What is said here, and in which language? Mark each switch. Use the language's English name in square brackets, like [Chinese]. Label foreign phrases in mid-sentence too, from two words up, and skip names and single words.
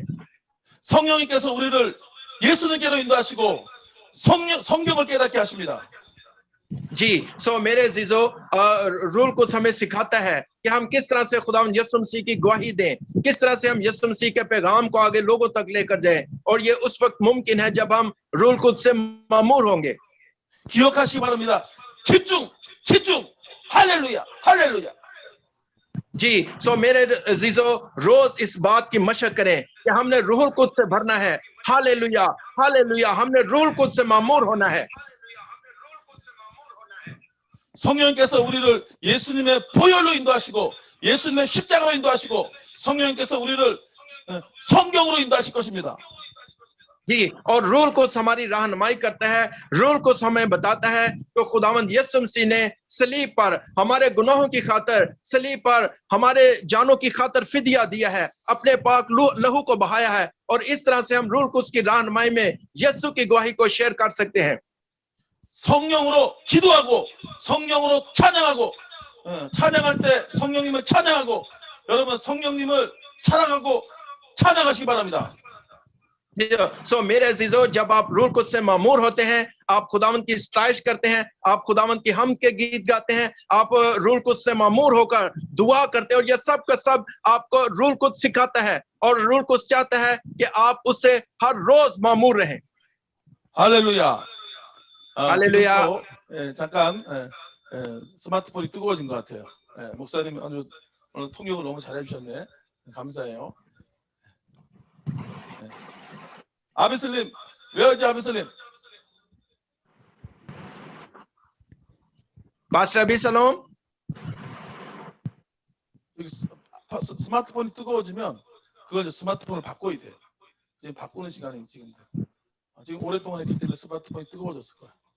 [Korean] 성령님께서 우리를 예수님께로 인도하시고 성경을 깨닫게 하십니다. [Urdu] جی، سو میرے عزیزوں، روح کچھ ہمیں سکھاتا ہے کہ ہم کس طرح سے خداوند یسوع مسیح کی گواہی دیں، کس طرح سے ہم یسوع مسیح کے پیغام کو آگے لوگوں تک لے کر جائیں، اور یہ اس وقت ممکن ہے جب ہم روح کچھ سے معمور ہوں گے. [Korean] 기억하시기 바랍니다. 집중, 집중. 할렐루야, 할렐루야. [Urdu] جی، سو میرے عزیزوں، روز اس بات کی مشق کریں کہ ہم نے روح قدس سے بھرنا ہے. ہللویاہ، ہللویاہ، ہم نے روح قدس سے معمور ہونا ہے. [Korean] 성령님께서 우리를 예수님의 보혈로 인도하시고 예수님의 십자가로 인도하시고 성령님께서 우리를 성경으로 인도하실 것입니다. [Urdu] جی، اور روح قدس ہماری رہنمائی کرتا ہے. روح قدس ہمیں بتاتا ہے کہ خداوند یسوع مسیح نے صلیب پر ہمارے گناہوں کی خاطر، صلیب پر ہمارے جانوں کی خاطر فدیہ دیا ہے، اپنے پاک لہو کو بہایا ہے، اور اس طرح سے ہم روح قدس کی رہنمائی میں یسوع کی گواہی کو شیئر کر سکتے ہیں. [Korean] 성령으로 기도하고 성령으로 찬양하고 찬양할 때 성령님을 찬양하고 여러분 성령님을 사랑하고 찬양하시기 바랍니다. [Urdu] سو میرے عزیزوں، جب آپ روح قدس سے معمور ہوتے ہیں، آپ خداوند کی ستائش کرتے ہیں، آپ خداوند کی حمد کے گیت گاتے ہیں، آپ روح قدس سے معمور ہو کر دعا کرتے ہیں، اور یہ سب کا سب آپ کو روح قدس سکھاتا ہے، اور روح قدس چاہتا ہے کہ آپ اس سے ہر روز معمور رہیں. [Korean] 할렐루야. 할렐루야. 잠깐 스마트폰이 뜨거워진 것 같아요. 목사님 오늘 통역을 너무 잘해 주셨네. 감사해요. 아비슬림, [English] where is 아비슬림? Pastor Abisalom, [Korean] 여기 스마트폰이 뜨거워지면 그걸 스마트폰을 바꿔야 돼요. 지금 바꾸는 시간이 지금 오랫동안 했기 때문에 스마트폰이 뜨거워졌을 거야.